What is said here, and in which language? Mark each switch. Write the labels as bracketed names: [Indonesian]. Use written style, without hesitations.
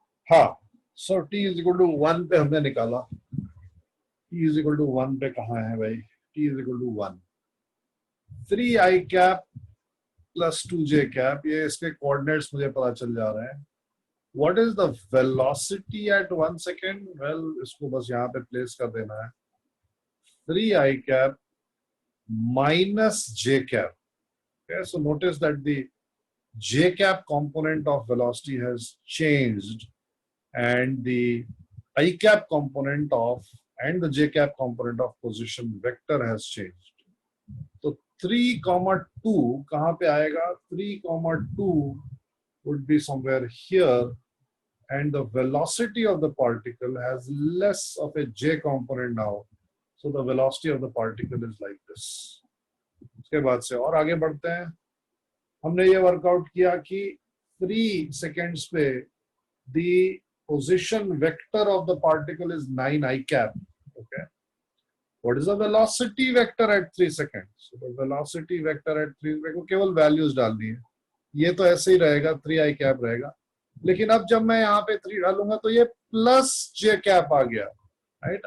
[Hindi] हाँ, so t is equal to 1 पे हमने निकाला. t is equal to 1 पे कहाँ है भाई? [English] t is equal to 1. [Hindi] 3i cap plus 2j cap, ये इसके coordinates मुझे पता चल जा रहे हैं. [English] What is the velocity at 1 second? [Hindi] Well, इसको बस यहाँ पे place कर देना है. [English] 3i cap minus j cap. Okay, so notice that the j cap component of velocity has changed, and the I cap component of and the j cap component of position vector has changed. [Hindi] So 3,2 कहाँ पे आएगा? [English] 3,2 would be somewhere here, and the velocity of the particle has less of a j component now. So the velocity of the particle is like this. [Hindi] उसके बाद से और आगे बढ़ते हैं. हमने ये वर्कआउट किया कि [English] 3 seconds पे the position vector of the particle is 9i cap. Okay. What is the velocity vector at 3 seconds? So the velocity vector at 3 [Hindi] को केवल values डालनी है. ये तो ऐसे ही रहेगा, 3i cap रहेगा. लेकिन अब जब मैं यहाँ पे 3 डालूंगा तो ये plus j cap आ गया. Right?